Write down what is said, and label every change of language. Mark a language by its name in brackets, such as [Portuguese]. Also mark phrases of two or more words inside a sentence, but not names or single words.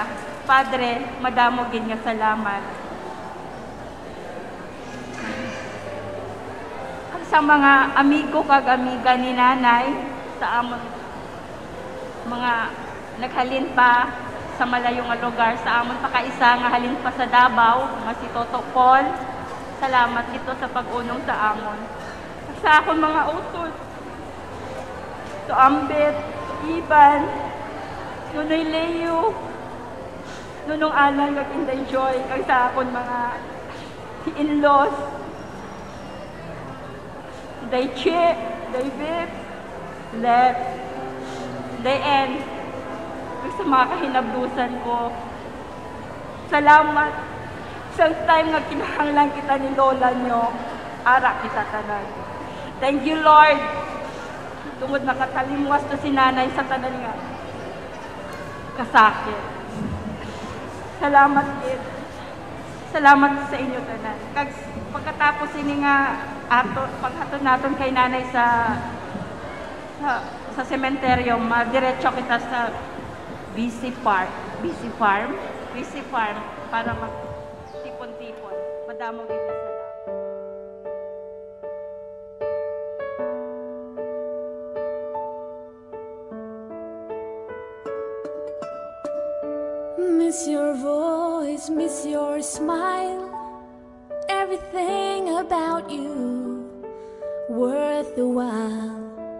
[Hiligaynon] Padre, madamo gid nga salamat. Sa mga amigo kag amiga ni nanay sa amon mga naghalin pa sa malayo nga lugar, sa amon pa kaisa nga halin pa sa Davao, nga si Toto Paul. Salamat dito sa pag-unong sa amon. Sa akong mga utod, to Ambet, Iban, Nunoy Leo, Nunong Alan, kag Inday Joy, kag sa akong mga in-laws, Day Che, Day Viv, Let, Day En, kag sa mga kahinabdusan ko. Salamat sa time nga kinahanglan kita ni Lola nyo, ara kita tanan. [English] Thank you, Lord. [Hiligaynon] Tungod nakatalimwas to si nanay sa tanan nga kasakit. Salamat, Kid. Salamat sa inyo tanan. Kag pagkatapos ini nga paghatod naton kay nanay sa sementeryo, madiretso kita sa BC Farm para magtipon-tipon. Madamo gid sa [English] Miss your voice, miss your smile, everything about you worth the while.